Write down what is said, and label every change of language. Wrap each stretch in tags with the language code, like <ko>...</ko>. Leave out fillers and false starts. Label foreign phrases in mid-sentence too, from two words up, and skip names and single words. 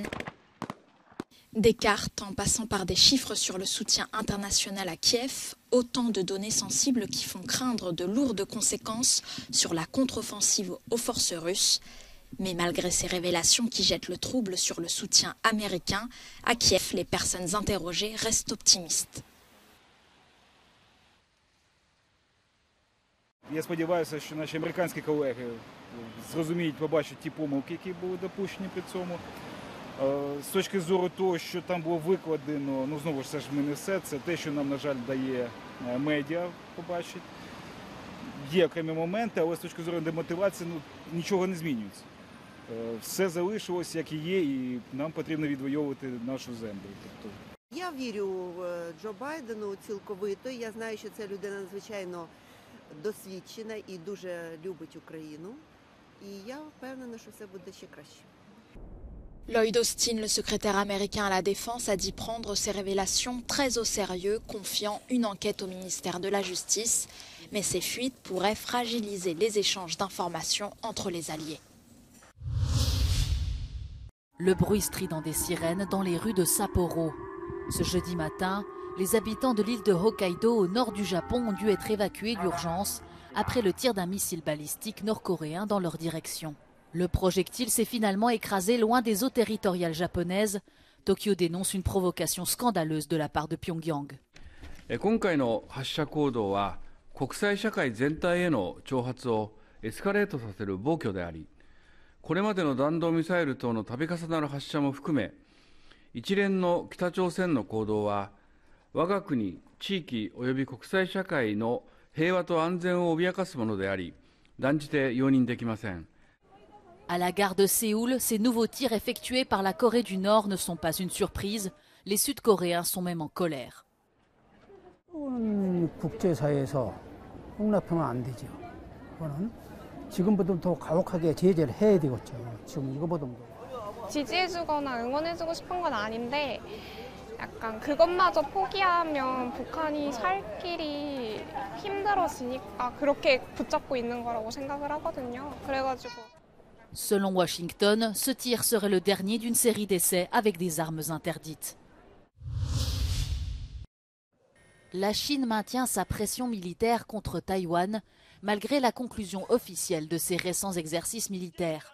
<fr>Des cartes en passant par des chiffres sur le soutien international à Kiev, autant de données sensibles qui font craindre de lourdes conséquences sur la contre-offensive aux forces russes. Mais malgré ces révélations qui jettent le trouble sur le soutien américain, à Kiev, les personnes interrogées restent optimistes.</fr> <uk>Я сподіваюся, що наші американські колеги зрозуміють, побачать ті помилки, які були допущені при цьому. З точки зору того, що там було викладено, знову ж це ж не все, це те, що нам, на жаль, дає медіа побачити. Є окремі моменти, але з точки зору демотивації нічого не змінюється. Все залишилось, як і є, і нам потрібно відвоювати нашу землю. Я вірю в Джо Байдену цілковито. Я знаю, що це людина надзвичайно досвідчена і дуже любить Україну. І я впевнена, що все буде ще краще.</uk> <fr>Lloyd Austin, le secrétaire américain à la Défense, a dit prendre ces révélations très au sérieux, confiant une enquête au ministère de la Justice. Mais ces fuites pourraient fragiliser les échanges d'informations entre les alliés. Le bruit strident des sirènes dans les rues de Sapporo. Ce jeudi matin, les habitants de l'île de Hokkaido au nord du Japon ont dû être évacués d'urgence après le tir d'un missile balistique nord-coréen dans leur direction. Le projectile s'est finalement écrasé loin des eaux territoriales japonaises. Tokyo dénonce une provocation scandaleuse de la part de Pyongyang.</fr> <ja>今回の発射行動は国際社会全体への挑発をエスカレートさせる暴挙であり、これまでの弾道ミサイル等の度重なる発射も含め、一連の北朝鮮の行動は我が国、地域及び国際社会の平和と安全を脅かすものであり、断じて容認できません。</ja> <fr>À la gare de Séoul, ces nouveaux tirs effectués par la Corée du Nord ne sont pas une surprise. Les Sud-Coréens sont même en colère.</fr> <ko>국제사회에서 용납하면 안 되죠. 그거는 지금보다 더 가혹하게 제재를 해야 되겠죠. 지금 이거보다. 지지해주거나 응원해주고 싶은 건 아닌데 약간 그것마저 포기하면 북한이 살 길이 힘들어지니까 그렇게 붙잡고 있는 거라고 생각을 하거든요. 그래가지고.</ko> <fr>Selon Washington, ce tir serait le dernier d'une série d'essais avec des armes interdites. La Chine maintient sa pression militaire contre Taïwan, malgré la conclusion officielle de ses récents exercices militaires.</fr>